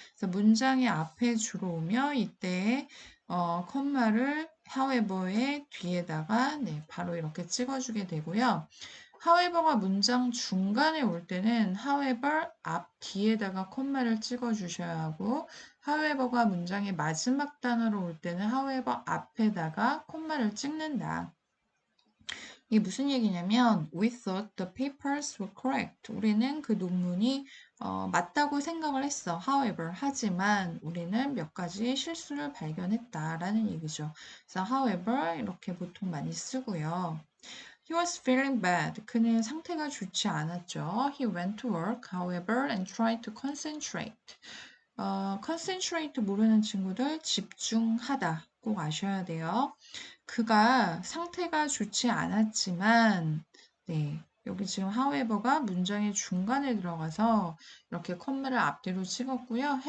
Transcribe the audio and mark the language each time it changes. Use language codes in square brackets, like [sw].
[ko] 그래서 문장의 앞에 주로 오며 이때 콤마를 however의 뒤에다가 네, 바로 이렇게 찍어주게 되고요. however가 문장 중간에 올 때는 however 앞 뒤에다가 콤마를 찍어주셔야 하고 however가 문장의 마지막 단어로 올 때는 however 앞에다가 콤마를 찍는다. 이게 무슨 얘기냐면 [en] We thought the papers were correct. [ko] 우리는 그 논문이 맞다고 생각을 했어. However, 하지만 우리는 몇 가지 실수를 발견했다라는 얘기죠. 그래서 however 이렇게 보통 많이 쓰고요. [en] He was feeling bad. [ko] 그는 상태가 좋지 않았죠. [en] He went to work, however, and tried to concentrate. [ko] concentrate 모르는 친구들 집중하다 꼭 아셔야 돼요. 그가 상태가 좋지 않았지만, 네, 여기 지금 however가 문장의 중간에 들어가서 이렇게 콤마를 앞뒤로 찍었고요.